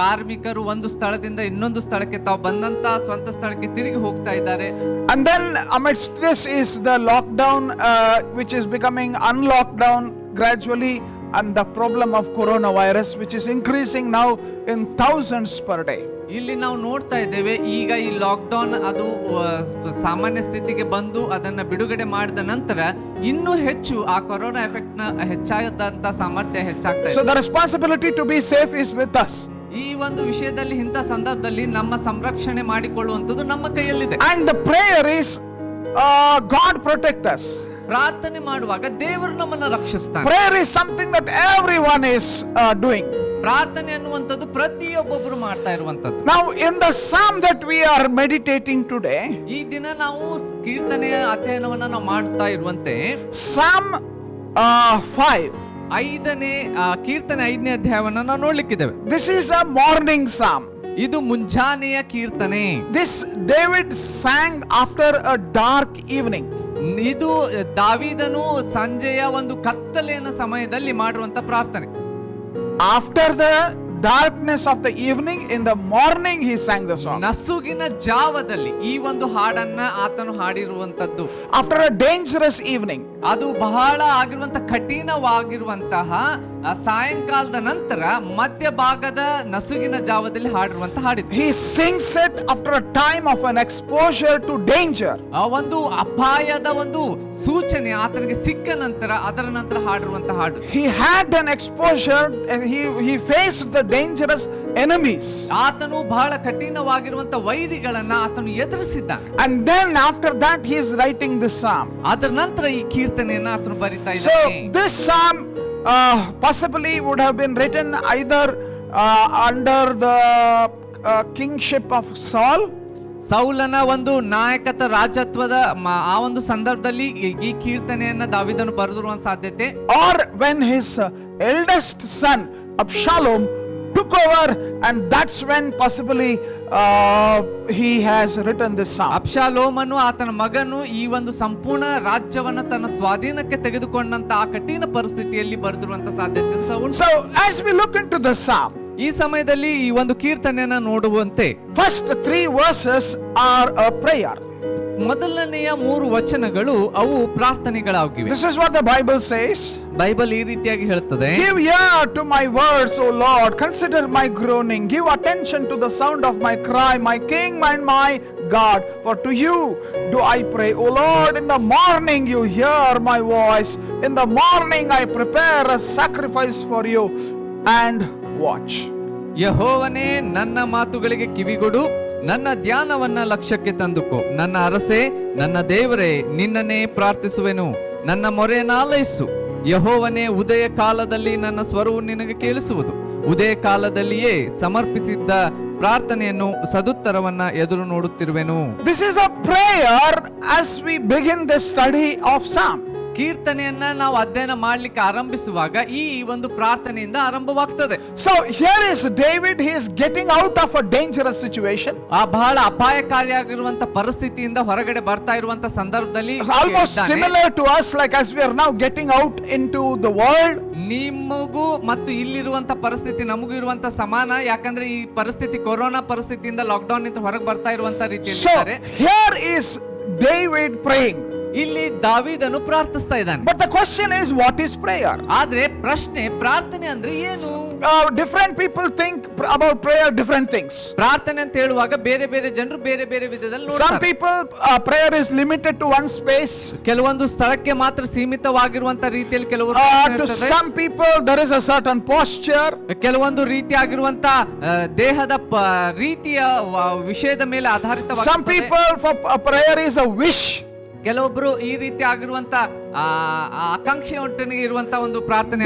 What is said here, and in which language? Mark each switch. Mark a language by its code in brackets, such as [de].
[kn] ಕಾರ್ಮಿಕರು ಒಂದು ಸ್ಥಳದಿಂದ ಇನ್ನೊಂದು ಸ್ಥಳಕ್ಕೆ ತಾವು ಬಂದಂತ ಸ್ವಂತ ಸ್ಥಳಕ್ಕೆ ತಿರುಗಿ ಹೋಗ್ತಾ ಇದ್ದಾರೆ. [en] And then amidst this is the lockdown which is becoming unlockdown gradually, and the problem of coronavirus which is increasing now in thousands per day. [kn] ಇಲ್ಲಿ ನಾವು ನೋಡ್ತಾ ಇದ್ದೇವೆ ಈಗ ಈ ಲಾಕ್ಡೌನ್ ಅದು ಸಾಮಾನ್ಯ ಸ್ಥಿತಿಗೆ ಬಂದು ಅದನ್ನ ಬಿಡುಗಡೆ ಮಾಡಿದ ನಂತರ ಇನ್ನೂ ಹೆಚ್ಚು ಆ ಕೊರೋನಾ ಎಫೆಕ್ಟ್ ನ ಹೆಚ್ಚಾದಂತ ಸಾಮರ್ಥ್ಯ ಹೆಚ್ಚಾಗ್ತಾ ಇದೆ. [en] So the responsibility to be safe is with us. [kn] ಈ ಒಂದು ವಿಷಯದಲ್ಲಿ ಇಂಥ ಸಂದರ್ಭದಲ್ಲಿ ನಮ್ಮ ಸಂರಕ್ಷಣೆ ಮಾಡಿಕೊಳ್ಳುವಂತದ್ದು ನಮ್ಮ ಕೈಯಲ್ಲಿದೆ. [en] And the prayer is God protect us. [kn] ಪ್ರಾರ್ಥನೆ ಮಾಡುವಾಗ ದೇವರು ನಮ್ಮನ್ನ ರಕ್ಷಿಸ್ತಾನೆ. [en] Prayer is something that everyone is doing. [kn] ಪ್ರಾರ್ಥನೆ ಅನ್ನುವಂಥದ್ದು ಪ್ರತಿಯೊಬ್ಬೊಬ್ಬರು ಮಾಡ್ತಾ ಇರುವಂತದ್ದು. [en] Now in the psalm that we are meditating today, [kn] ಈ ದಿನ ನಾವು ಕೀರ್ತನೆಯ ಅಧ್ಯಯನವನ್ನ ನಾವು ಮಾಡ್ತಾ ಇರುವಂತೆ [en] Psalm 5, [kn] ಐದನೇ ಕೀರ್ತನೆ 5ನೇ ಅಧ್ಯಾಯವನ್ನ ನಾವು ನೋಡ್ಲಿಕ್ಕಿದ್ದೇವೆ. [en] This is a morning psalm. [kn] ಇದು ಮುಂಜಾನೆಯ ಕೀರ್ತನೆ. [en] This David sang after a dark evening. [kn] ಇದು ದಾವೀದನು ಸಂಜೆಯ ಒಂದು ಕತ್ತಲೆಯ ಸಮಯದಲ್ಲಿ ಮಾಡಿರುವಂತ ಪ್ರಾರ್ಥನೆ. [en] After the darkness of the evening, in the morning he sang the song. [kn] ನಸುಗಿನ ಜಾವದಲ್ಲಿ ಈ ಒಂದು ಹಾಡನ್ನ ಆತನು ಹಾಡಿರುವಂತದ್ದು. [en] After a dangerous evening, [kn] ಅದು ಬಹಳ ಆಗಿರುವಂತ ಕಠಿಣವಾಗಿರುವಂತಹ ಆ ಸಾಯಂಕಾಲದ ನಂತರ ಮಧ್ಯಭಾಗದ ನಸುಗಿನ ಜಾವದಲ್ಲಿ ಹಾಡಿರುವಂತ ಹಾಡಿದ್ದು. [en] He sings it after a time of an exposure to danger. [kn] ಆ ಒಂದು ಅಪಾಯದ ಒಂದು ಸೂಚನೆ ಆತನಿಗೆ ಸಿಕ್ಕ ನಂತರ ಅದರ ನಂತರ ಹಾಡಿರುವಂತ ಹಾಡು. [en] He had an exposure and he faced the dangerous enemies. [kn] ಆತನು ಬಹಳ ಕಠಿಣವಾಗಿರುವಂತ ವೈರಿಗಳನ್ನ ಆತನು ಎದುರಿಸಿದ್ದಾನೆ. [en] And then after that he is writing this psalm. [kn] ಅದರ ನಂತರ ಈ ಕೀರ್ತನೆಯನ್ನ ಆತನು ಬರಿತಾ [en] So [kn] ಇದ್ದಾನೆ. [en] this psalm possibly would have been written either under the kingship of Saul. [kn] ಸೌಲನ ಒಂದು ನಾಯಕತ್ವ ರಾಜತ್ವದ ಆ ಒಂದು ಸಂದರ್ಭದಲ್ಲಿ ಈ ಕೀರ್ತನೆಯನ್ನ ದಾವೀದನು ಬರೆದಿರುವ ಸಾಧ್ಯತೆ, [en] or when his eldest son Absalom took over, and that's when possibly he has written this psalm. [kn] ಅಬ್ಷಾಲೋಮನು ಆತನ ಮಗನು ಈ ಒಂದು ಸಂಪೂರ್ಣ ರಾಜ್ಯವನ್ನ ತನ್ನ ಸ್ವಾಧೀನಕ್ಕೆ ತೆಗೆದುಕೊಂಡಂತ ಆ ಕಠಿಣ ಪರಿಸ್ಥಿತಿಯಲ್ಲಿ ಬರೆದಿರುವಂತ ಸಾಧ್ಯತೆ ಉಂಟು. [en] So as we look into the psalm, [kn] ಈ ಸಮಯದಲ್ಲಿ ಈ ಒಂದು ಕೀರ್ತನೆಯನ್ನ ನೋಡುವಂತೆ [en] first 3 verses are a prayer. [kn] ಮೊದಲನೆಯ 3 ವಚನಗಳು ಅವು ಪ್ರಾರ್ಥನೆಗಳಾಗಿವೆ. [en] This is what the Bible says. [kn] Bible ಈ ರೀತಿಯಾಗಿ ಹೇಳುತ್ತದೆ, [en] Give ear to my words, O Lord. Consider my groaning. Give attention to the sound of my cry, my King and my God. For to you do I pray. O Lord, in the morning you hear my voice. In the morning I prepare a sacrifice for you and watch. [kn] ಯೆಹೋವನೇ, ನನ್ನ ಮಾತುಗಳಿಗೆ ಕಿವಿಗೊಡು, ನನ್ನ ಧ್ಯಾನವನ್ನ ಲಕ್ಷ್ಯಕ್ಕೆ ತಂದುಕೋ. ನನ್ನ ಅರಸೆ, ನನ್ನ ದೇವರೇ, ನಿನ್ನನ್ನೇ ಪ್ರಾರ್ಥಿಸುವೆನು, ನನ್ನ ಮೊರೆಯನ್ನು ಆಲೈಸು. ಯೆಹೋವನೇ, ಉದಯ ಕಾಲದಲ್ಲಿ ನನ್ನ ಸ್ವರವು ನಿನಗೆ ಕೇಳಿಸುವುದು. ಉದಯ ಕಾಲದಲ್ಲಿಯೇ ಸಮರ್ಪಿಸಿದ್ದ ಪ್ರಾರ್ಥನೆಯನ್ನು ಸದುತ್ತರವನ್ನ ಎದುರು ನೋಡುತ್ತಿರುವೆನು. [en] This is a prayer as we begin the study of Psalm. [kn] ಕೀರ್ತನೆಯನ್ನ ನಾವು ಅಧ್ಯಯನ ಮಾಡ್ಲಿಕ್ಕೆ ಆರಂಭಿಸುವಾಗ ಈ ಒಂದು ಪ್ರಾರ್ಥನೆಯಿಂದ ಆರಂಭವಾಗ್ತದೆ. [en] So here is David. He is getting out of a dangerous situation. [kn] ಆ ಬಹಳ ಅಪಾಯಕಾರಿಯಾಗಿರುವಂತ ಪರಿಸ್ಥಿತಿಯಿಂದ ಹೊರಗಡೆ ಬರ್ತಾ ಇರುವಂತ ಸಂದರ್ಭದಲ್ಲಿ [en] Almost similar to us, like as we are now getting out into the world. [kn] ನಿಮಗೂ ಮತ್ತು ಇಲ್ಲಿರುವಂತ ಪರಿಸ್ಥಿತಿ ನಮಗೂ ಇರುವಂತ ಸಮಾನ. ಯಾಕಂದ್ರೆ ಈ ಪರಿಸ್ಥಿತಿ ಕೊರೋನಾ ಪರಿಸ್ಥಿತಿಯಿಂದ ಲಾಕ್ಡೌನ್ ನಿಂದ ಹೊರಗೆ ಬರ್ತಾ ಇರುವಂತ ರೀತಿಯಲ್ಲಿ [en] So [kn] ಇದ್ದಾರೆ. [en] here is David praying. [kn] ಇಲ್ಲಿ ದಾವೀದನು ಪ್ರಾರ್ಥಿಸ್ತಾ ಇದ್ದಾನೆ. [en] But the question is, what is prayer? [kn] ಆದ್ರೆ ಪ್ರಶ್ನೆ, ಪ್ರಾರ್ಥನೆ ಅಂದ್ರೆ ಏನು? [en] Different people think about prayer different things. [kn] ಪ್ರಾರ್ಥನೆ ಅಂತ ಹೇಳುವಾಗ ಬೇರೆ ಬೇರೆ ಜನರು ಬೇರೆ ಬೇರೆ ವಿಧದಲ್ಲಿ [en] Some [kn] ನೋಡ್ತಾರೆ. [en] people prayer is limited to one space. [kn] ಕೆಲವೊಂದು ಸ್ಥಳಕ್ಕೆ ಮಾತ್ರ ಸೀಮಿತವಾಗಿರುವಂತ ರೀತಿಯಲ್ಲಿ ಕೆಲವರು [en] To some people there is a certain posture. [kn] ಕೆಲವೊಂದು ರೀತಿಯಾಗಿರುವಂತ ದೇಹದ ರೀತಿಯ ವಿಷಯದ ಮೇಲೆ [en] Some [kn] ಆಧಾರಿತವಾಗಿ. [en] people for prayer is a wish. [kn] ಕೆಲವೊಬ್ರು ಈ ರೀತಿ ಆಗಿರುವಂತ ಆಕಾಂಕ್ಷೆ ಒಟ್ಟನಿಗೆ ಇರುವಂತ ಒಂದು ಪ್ರಾರ್ಥನೆ